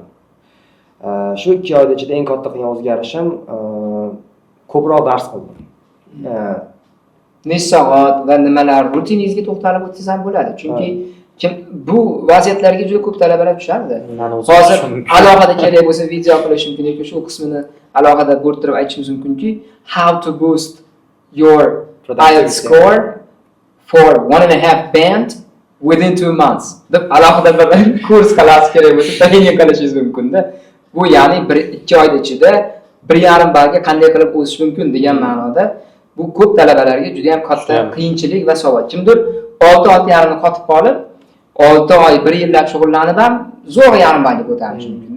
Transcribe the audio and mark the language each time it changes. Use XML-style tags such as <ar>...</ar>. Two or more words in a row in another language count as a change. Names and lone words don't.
<uz>Shu 2 oyda ichida eng katta qilgan o'zgarishim ko'proq dars qildim. Necha soat va nimalar rutiningizga to'xtalib o'tsangiz ham bo'ladi. Chunki bu vaziyatlarga juda ko'p talabalar tushadi. Hozir alohida kerak bo'lsa video qilish mumkin yoki shu qismini alohida bo'rttirib aytishimiz mumkinki,</uz> <en>how to boost your IELTS score for 1.5 band within 2 months.</en> <uz>Deb alohida bir kurs qilasiz kerak bo'lsa, tayin qilishingiz mumkin-da. Bu ya'ni 1-2 oyda ichida 1,5 ballga qanday qilib o'sish mumkin degan ma'noda bu ko'p talabalarga juda ham katta qiyinchilik va savol. Kimdir 6-6,5 ni qotib qolib, 6 oy, 1 yillab shug'ullanib ham zo'r 1,5 ballga ko'tarish mumkin-da.</uz>